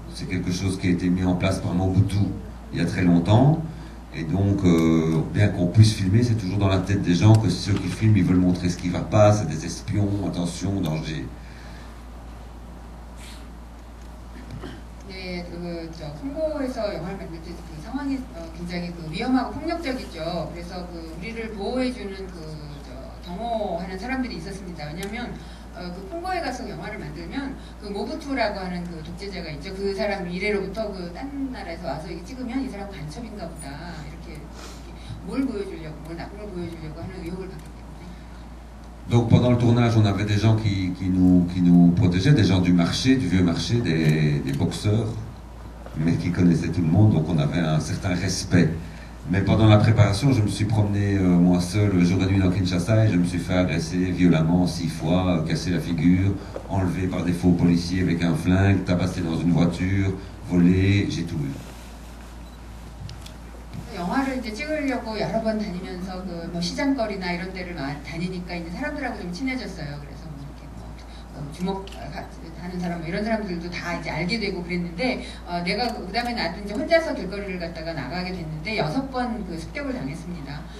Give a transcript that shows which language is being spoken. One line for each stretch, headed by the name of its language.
French: C'est quelque chose qui a été mis en place par Mobutu il y a très longtemps, et donc bien qu'on puisse filmer, c'est toujours dans la tête des gens que ceux qui filment, ils veulent montrer ce qui va pas, c'est des espions, attention, danger.
Korean: 네, 콩고에서 영화를 만들 때 그 상황이 굉장히 그 위험하고 폭력적이죠. 그래서 그 우리를 보호해주는 경호하는 사람들이 있었습니다. 왜냐하면 그 콩고에 가서 영화를 만들면 그 모부투라고 하는 그 독재자가 있죠. 그 사람 미래로부터 그 딴 나라에서 와서 이게 찍으면 이 사람 간첩인가 보다 이렇게 뭘 보여주려고, 뭘 나쁜 걸 보여주려고 하는 의혹을 받기 때문에.
French: Donc pendant le tournage, on avait des gens qui nous protégeaient, des gens du marché, du vieux marché, des boxeurs, mais qui connaissaient tout le monde, donc on avait un certain respect. Mais pendant la préparation, je me suis promené moi seul jour et nuit dans Kinshasa, et je me suis fait agresser violemment 6 fois, casser la figure, enlevé par des faux policiers avec un flingue, tabassé dans une voiture, volé, j'ai tout eu.
Korean: 영화를 이제 찍으려고 여러 번 다니면서 그 뭐 시장거리나 이런 데를 다니니까 이제 사람들하고 좀 친해졌어요. 그래서 뭐 이렇게 뭐 주목하는 사람 뭐 이런 사람들도 다 이제 알게 되고 그랬는데 내가 그다음에 나도 이제 혼자서 길거리를 갔다가 나가게 됐는데 6번 그 습격을 당했습니다.